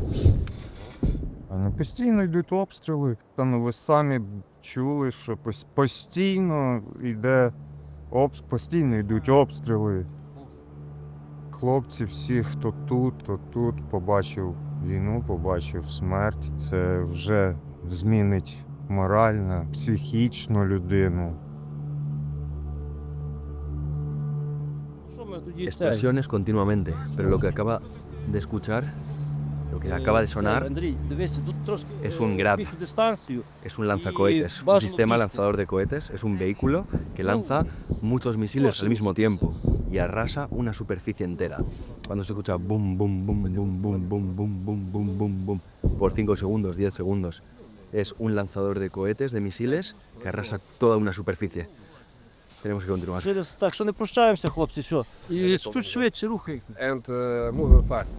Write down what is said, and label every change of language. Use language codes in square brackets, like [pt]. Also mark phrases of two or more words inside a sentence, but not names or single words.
[uk] Постійно йдуть обстріли. Ви самі чули, що постійно йдуть обстріли. Хлопці всі, хто тут, побачив війну, побачив смерть. Це вже змінить морально, психічно людину. [es] Explosiones continuamente, pero lo que acaba de escuchar Lo que acaba de sonar [uk] Андрій, дивися, тут трошки [es] es un Grad. [uk] більше дистанцію. [es] es un lanzacohetes, un bájalo sistema bígte. lanzador de cohetes, es un vehículo que lanza muchos misiles al mismo tiempo y arrasa una superficie entera. Cuando se escucha boom, boom, boom, boom, boom, boom, boom, boom, boom, boom, boom, por 5 segundos, 10 segundos, es un lanzador de cohetes, de misiles, que arrasa toda una superficie. Tenemos que continuar. [uk] Через так, що не прощаємося, хлопці, що? І чуть швидше рухається. [en] And move fast.